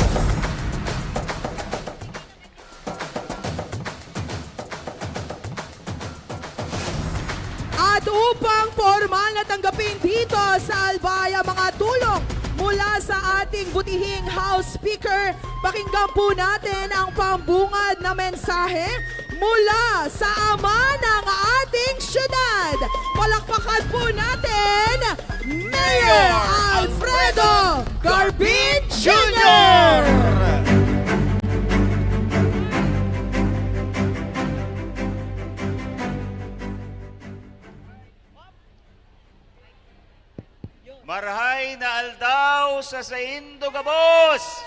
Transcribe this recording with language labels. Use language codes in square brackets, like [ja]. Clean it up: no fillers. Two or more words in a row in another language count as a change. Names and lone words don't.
[tl] At upang formal na tanggapin dito sa Albaya mga tulong mula sa ating butihing [en] House Speaker, [tl] pakinggan po natin ang pambungad na mensahe mula sa ama ng ating syudad. Palakpakan po natin, Mayor Alfredo Garbin Jr. [bik] Marhay na aldaw sa Saindo Gabos.